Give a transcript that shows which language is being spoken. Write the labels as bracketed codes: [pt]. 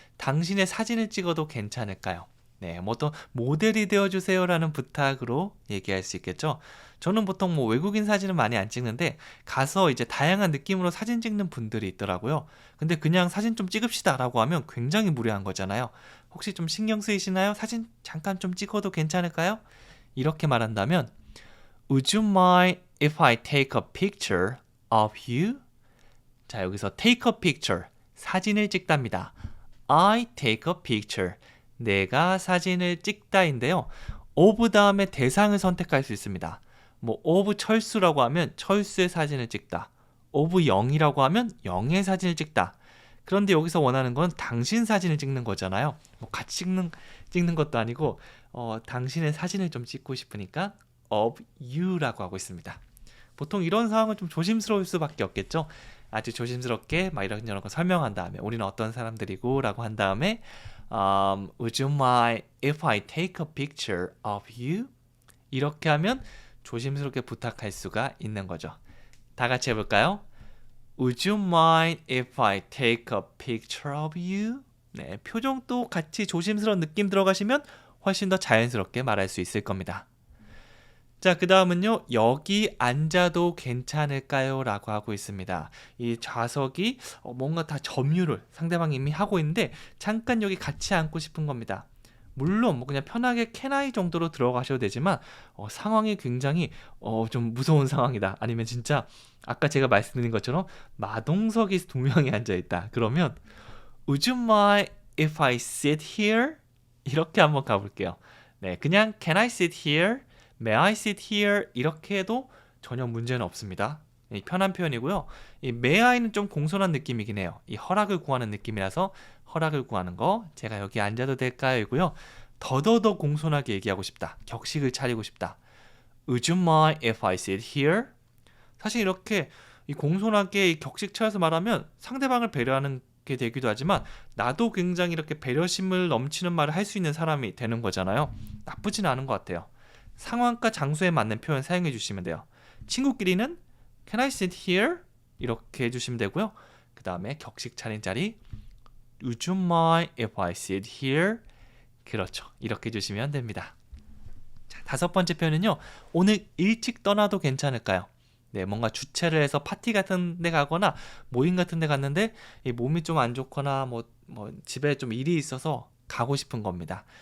[ko] 당신의 사진을 찍어도 괜찮을까요? 네, 뭐 또 모델이 되어주세요라는 부탁으로 얘기할 수 있겠죠. 저는 보통 뭐 외국인 사진을 많이 안 찍는데 가서 이제 다양한 느낌으로 사진 찍는 분들이 있더라고요. 근데 그냥 사진 좀 찍읍시다라고 하면 굉장히 무례한 거잖아요. 혹시 좀 신경 쓰이시나요? 사진 잠깐 좀 찍어도 괜찮을까요? 이렇게 말한다면 [en] Would you mind if I take a picture of you? [ko] 자, 여기서 [en] take a picture [ko] 사진을 찍답니다. [en] I take a picture [ko] 내가 사진을 찍다인데요. of 다음에 대상을 선택할 수 있습니다. 뭐 of 철수라고 하면 철수의 사진을 찍다. of 영이라고 하면 영의 사진을 찍다. 그런데 여기서 원하는 건 당신 사진을 찍는 거잖아요. 뭐 같이 찍는 것도 아니고 당신의 사진을 좀 찍고 싶으니까 of you라고 하고 있습니다. 보통 이런 상황은 좀 조심스러울 수밖에 없겠죠. 아주 조심스럽게 막 이런저런 거 설명한 다음에 우리는 어떤 사람들이고 라고 한 다음에 [en] Would you mind if I take a picture of you? [ko] 이렇게 하면 조심스럽게 부탁할 수가 있는 거죠. 다 같이 해볼까요? [en] Would you mind if I take a picture of you? [ko] 네, 표정도 같이 조심스러운 느낌 들어가시면 훨씬 더 자연스럽게 말할 수 있을 겁니다. 자, 그 다음은요. 여기 앉아도 괜찮을까요? 라고 하고 있습니다. 이 좌석이 뭔가 다 점유를 상대방이 이미 하고 있는데 잠깐 여기 같이 앉고 싶은 겁니다. 물론 뭐 그냥 편하게 can I 정도로 들어가셔도 되지만 상황이 굉장히 좀 무서운 상황이다. 아니면 진짜 아까 제가 말씀드린 것처럼 마동석이 2명이 앉아있다. 그러면 [en] Would you mind if I sit here? [ko] 이렇게 한번 가볼게요. 네, 그냥 [en] Can I sit here? May I sit here? [ko] 이렇게 해도 전혀 문제는 없습니다. 편한 표현이고요. 이 May I는 좀 공손한 느낌이긴 해요. 이 허락을 구하는 느낌이라서 허락을 구하는 거 제가 여기 앉아도 될까요? 이고요. 더더더 공손하게 얘기하고 싶다. 격식을 차리고 싶다. [en] Would you mind if I sit here? [ko] 사실 이렇게 이 공손하게 이 격식 차려서 말하면 상대방을 배려하는 게 되기도 하지만 나도 굉장히 이렇게 배려심을 넘치는 말을 할 수 있는 사람이 되는 거잖아요. 나쁘진 않은 것 같아요. 상황과 장소에 맞는 표현 사용해 주시면 돼요. 친구끼리는 [en] Can I sit here? [ko] 이렇게 해주시면 되고요. 그 다음에 격식 차린 자리 [en] Would you mind if I sit here? [ko] 그렇죠. 이렇게 해주시면 됩니다. 자, 5번째 표현은요. 오늘 일찍 떠나도 괜찮을까요? 네, 뭔가 주최를 해서 파티 같은 데 가거나 모임 같은 데 갔는데 이 몸이 좀 안 좋거나 뭐 집에 좀 일이 있어서 가고 싶은 겁니다.